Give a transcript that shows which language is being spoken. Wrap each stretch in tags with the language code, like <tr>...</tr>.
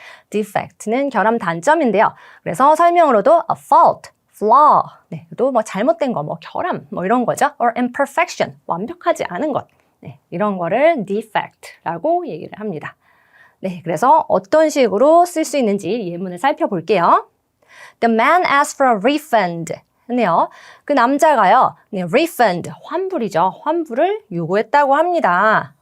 <ko>defect는 결함, 단점인데요. 그래서 설명으로도</ko> <en>a fault, flaw,</en> <ko>또 잘못된 거, 결함, 이런 거죠.</ko> <en>or imperfection,</en> <ko>완벽하지 않은 것, 이런 거를 defect라고 얘기를 합니다. 그래서 어떤 식으로 쓸 수 있는지 예문을 살펴볼게요.</ko> <en>The man asked for a refund.</en> <ko>네요. 그 남자가요, refund, 환불이죠. 환불을 요구했다고 합니다.</ko>